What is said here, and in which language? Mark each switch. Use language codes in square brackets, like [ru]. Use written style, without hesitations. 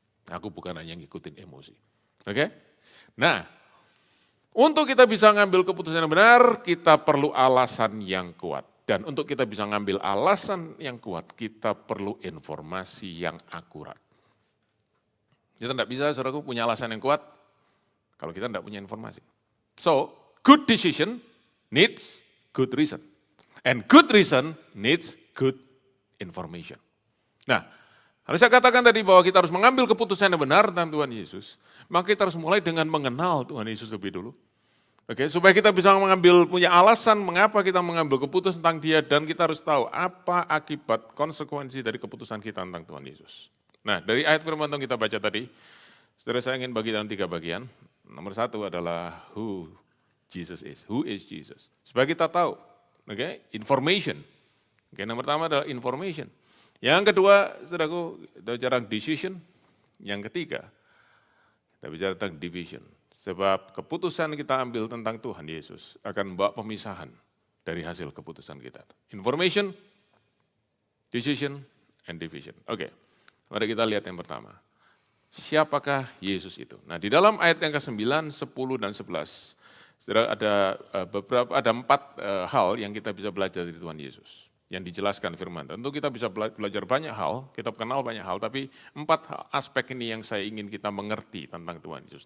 [id] Aku bukan hanya ngikutin emosi. Oke? Nah, untuk kita bisa ngambil keputusan yang benar, kita perlu alasan yang kuat. Dan untuk kita bisa ngambil alasan yang kuat, kita perlu informasi yang akurat. Kita tidak bisa, saudaraku, punya alasan yang kuat kalau kita tidak punya informasi. [en] So, good decision needs good reason. And good reason needs good information. [id] Nah, harus saya katakan tadi bahwa kita harus mengambil keputusan yang benar tentang Tuhan Yesus, maka kita harus mulai dengan mengenal Tuhan Yesus lebih dulu. Oke, supaya kita bisa punya alasan mengapa kita mengambil keputusan tentang Dia, dan kita harus tahu apa akibat konsekuensi dari keputusan kita tentang Tuhan Yesus. Nah, dari ayat firman yang kita baca tadi, saudara, saya ingin bagi dalam 3 bagian. Nomor 1 adalah [en] who Jesus is. Who is Jesus? [id] Supaya kita tahu, oke, information. Oke, nomor pertama adalah information. Yang kedua, saudaraku, kita bicara decision. Yang ketiga, kita bicara tentang division. Sebab keputusan kita ambil tentang Tuhan Yesus akan membawa pemisahan dari hasil keputusan kita. [en] Information, decision, and division. [id] Oke, mari kita lihat yang pertama. Siapakah Yesus itu? Nah, di dalam ayat yang ke-9, 10, dan 11, saudara, ada 4 hal yang kita bisa belajar dari Tuhan Yesus yang dijelaskan firman. Tentu kita bisa belajar banyak hal, kita kenal banyak hal, tapi 4 aspek ini yang saya ingin kita mengerti tentang Tuhan Yesus.